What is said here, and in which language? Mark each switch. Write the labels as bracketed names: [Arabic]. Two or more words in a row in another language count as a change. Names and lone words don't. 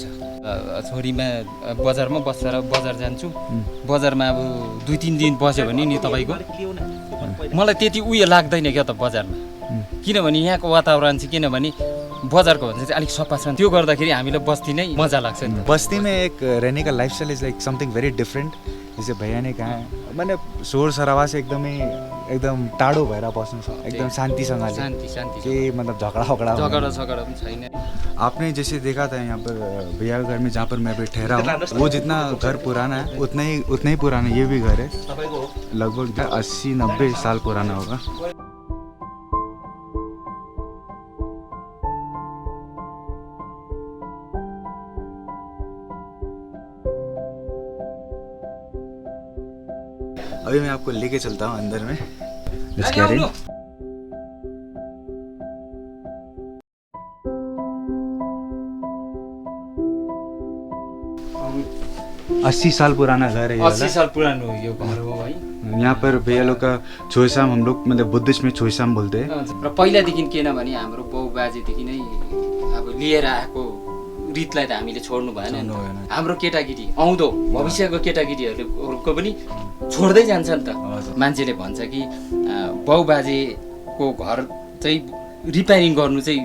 [Nepali] छोरीमा बजारमा बसेर बजार जान्छु बजारमा अब 2-3 दिन बस्यो भने नि तपाईँको मलाई त्यति उयो लाग्दैन क्या त बजारमा किनभने यहाँको वातावरण चाहिँ किनभने बजारको भन्दा चाहिँ अलिक सफा छ त्यो गर्दाखेरि हामीलाई बस्ती नै मजा लाग्छ नि। [Hindi] बस्ती में एक रहने का लाइफस्टाइल [English] is like something very different. [Hindi] जैसे भैया ने कहा है, मैंने शोर शराबा से [Nepali] एकदम टाढो भएर बस्नु छ, एकदम शान्तिसँगले, शान्ति [Hindi] कि मतलब झगड़ा [Nepali] पनि छैन। [Hindi] आपने जैसे देखा था यहाँ पर भैया के घर में जहाँ पर मैं भी ठहरा हूँ, वो जितना घर पुराना है उतना ही पुराना ये भी घर है। लगभग 80-90 साल पुराना होगा। अभी मैं आपको लेके चलता हूँ अंदर में। [English] Let's get in. [Hindi] 80 साल पुराना घर है ये 80 वाला। [Nepali] साल पुरानो यो घर हो है। [Hindi] यहाँ पर भैया लोग का छोइसाम, हम लोग मतलब बुद्धिस्ट में छोइसाम बोलते हैं। [Nepali] र पहिलादेखि किन भने हाम्रो बाउ बाजेदेखि नै अब लिएर आएको रीतलाई त हामीले छोड्नु भएन नि। हाम्रो केटाकेटी आउँदो भविष्यको केटाकेटीहरूको पनि छोड्दै जान्छ नि त। मान्छेले भन्छ कि बाउ बाजेको घर चाहिँ रिपेयरिङ गर्नु चाहिँ